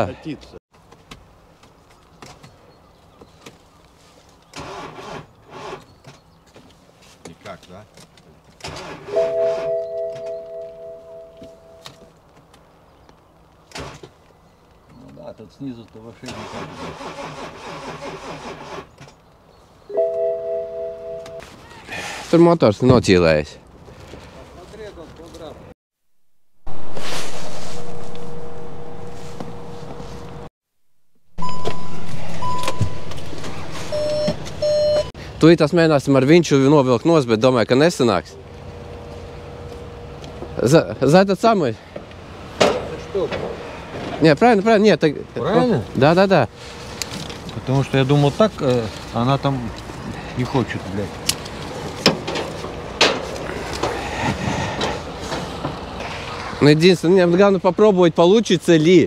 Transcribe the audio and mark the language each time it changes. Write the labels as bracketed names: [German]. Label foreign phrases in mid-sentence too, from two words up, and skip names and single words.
[Russian] Катиться. Никак, да? Ну да, тут снизу-то вообще никак. [Latvian] Tur motors noķīlējas. Tūlīt tās mēģināsim ar vinču novilkt nos, bet domāju, ka nesanāks. [Russian] За этот самый. Что? Не, правильно, нет. Правильно? Да. Потому что я думал так, она там не хочет, блядь. Ну, единственное, мне главное попробовать, получится ли.